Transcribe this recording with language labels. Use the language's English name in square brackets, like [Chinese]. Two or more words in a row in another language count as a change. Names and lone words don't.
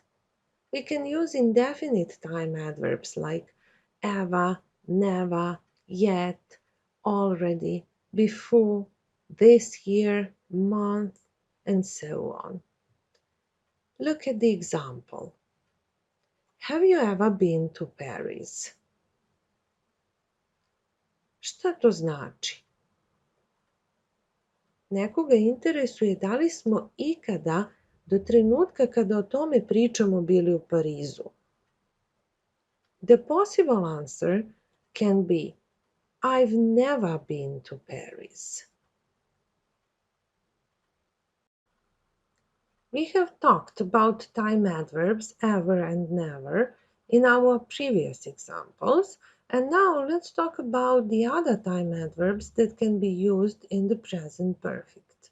[English] We can use indefinite time adverbs like ever, never, yet, already, before, this year, month, and so on. Look at the example. Have you ever been to Paris? [Serbian] Šta to znači? Nekoga interesuje da li smo ikada do trenutka kada o tome pričamo bili u Parizu. [English] The possible answer can be I've never been to Paris. We have talked about time adverbs ever and never in our previous examples, and now let's talk about the other time adverbs that can be used in the present perfect.